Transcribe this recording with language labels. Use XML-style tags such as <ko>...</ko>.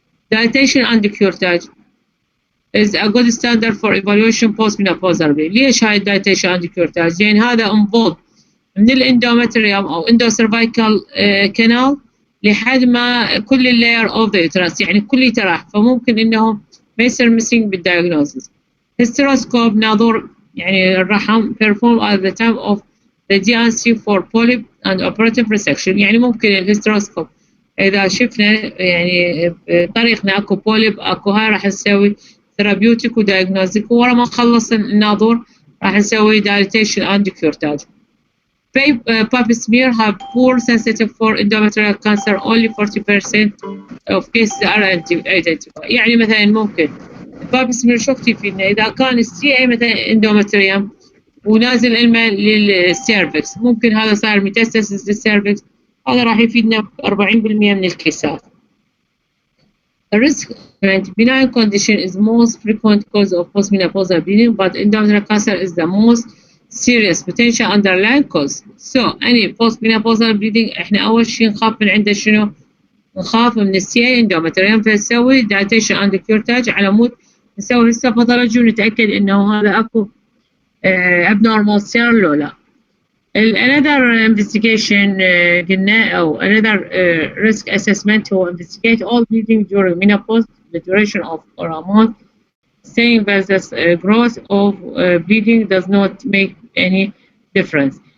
<en>Dilatation and curettage is a good standard for evaluation postmenopausal bleeding.</en> <ar>ليش هاي dilatation and curettage؟ لان هذا involved من الاندومتريوم او اندوسيرفايكال كانال لحد ما كل اللاير اوف ذا يوترس يعني كل يتراح فممكن انهم ما يصير ميسنج بالدايجنوزس. هيستروسكوب ناظور يعني الرحم performed at the time of the DNC for polyp and operative resection يعني ممكن الهيستروسكوب اذا شفنا يعني بطريقنا اكو بوليب اكو هاي راح نسوي ثيرابيوتيك ودايجنوستيك ورا ما نخلص الناظور راح نسوي dilatation and curettage.</ar> <en>Pap smear have poor sensitive for endometrial cancer. Only 40% of cases are identified.</en> <ar>يعني مثلا ممكن الباب سمير شو يفيدنا اذا كان السي اي مثلا اندومتريوم ونازل الماء للسيرفكس ممكن هذا صار ميتاستاسيس للسيرفكس هذا راح يفيدنا ب 40% من الكيسات.</ar> <en>The risk benign condition is most frequent cause of postmenopausal bleeding, but endometrial cancer is the most serious potential underlying cause.</en> <ar>So any postmenopausal bleeding احنا اول شيء نخاف من عنده شنو؟ نخاف من السي اي اندومتريوم فنسوي dilatation and curettage على مود نسوي هيستوباثولوجي ونتاكد انه هذا اكو abnormal cell لو لا.</ar> <en>another investigation قلنا او another risk assessment هو investigate all bleeding during menopause the duration of or amount saying that the growth of bleeding does not make any difference.</en>